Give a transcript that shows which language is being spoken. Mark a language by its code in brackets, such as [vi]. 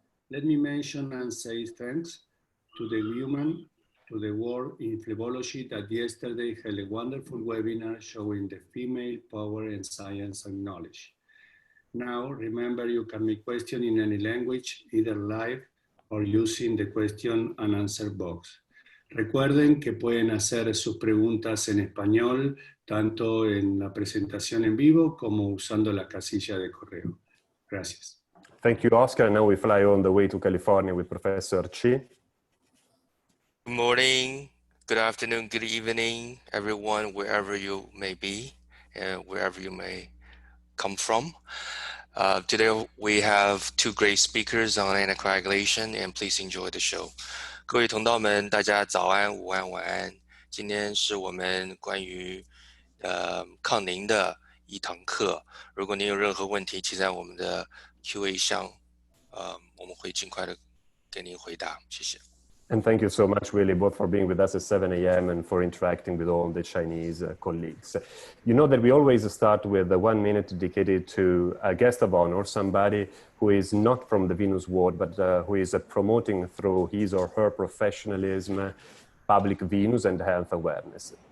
[en] Let me mention and say thanks to the women, to the world in phlebology that yesterday held a wonderful webinar showing the female power in science and knowledge. Now, remember, you can make questions in any language, either live or using the question and answer box. [es] Recuerden que pueden hacer sus preguntas en español, tanto en la presentación en vivo como usando la casilla de correo. Gracias. [en] Thank you, Oscar. Now we fly on the way to California with Professor Chi. Good morning, good afternoon, good evening, everyone, wherever you may be, wherever you may come from. Today we have two great speakers on anticoagulation, and please enjoy the show. [zh] 各位同道们，大家早安、午安、晚安。今天是我们关于抗凝的一堂课。如果您有任何问题，请在我们的 Q&A 项，我们会尽快的给您回答。谢谢。 [en] And thank you so much, Willie, both for being with us at 7 a.m. and for interacting with all the Chinese colleagues. You know that we always start with 1 minute dedicated to a guest of honor, somebody who is not from the Venus world, but who is promoting through his or her professionalism, public Venus and health awareness.